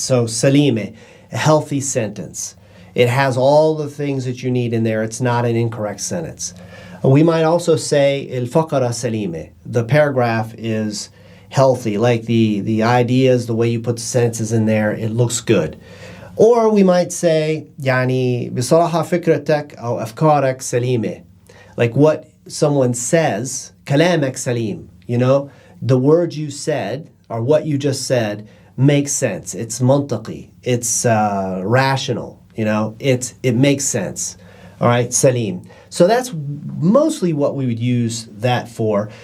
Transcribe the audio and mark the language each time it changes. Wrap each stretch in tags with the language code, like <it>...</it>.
<en>So salime, a healthy sentence. It has all the things that you need in there. It's not an incorrect sentence. We might also say</en> <ar>الفقرة سليمة.</ar> <en>The paragraph is healthy, like the ideas, the way you put the sentences in there, it looks good. Or we might say</en> <ar>يعني بصراحة فكرتك أو أفكارك سليمة.</ar> <en>Like what someone says,</en> <ar>كلامك سليم.</ar> <en>The words you said, or what you just said, makes sense. It's منطقي. It's rational. It makes sense. All right, salim. So that's mostly what we would use that for.</en>